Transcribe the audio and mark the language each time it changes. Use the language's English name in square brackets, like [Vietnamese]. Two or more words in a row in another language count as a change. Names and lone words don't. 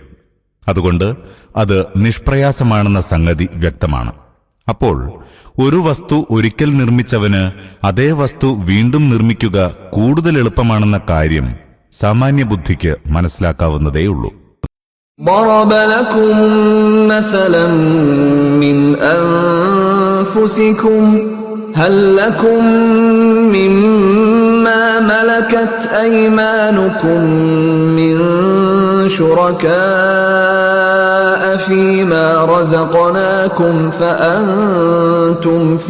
[Malayalam] അതുകൊണ്ട് അത് നിഷ്പ്രയാസമാണെന്ന സംഗതി വ്യക്തമാണ്. അപ്പോൾ ഒരു വസ്തു ഒരിക്കൽ നിർമ്മിച്ചവന് അതേ വസ്തു വീണ്ടും നിർമ്മിക്കുക കൂടുതൽ എളുപ്പമാണെന്ന കാര്യം സാമാന്യ ബുദ്ധിക്ക് മനസ്സിലാക്കാവുന്നതേയുള്ളൂ. [Arabic] ضرب لكم مثلا من أنفسكم هل لكم مما ملكت أيمانكم من شركاء فيما رزقناكم فأنتم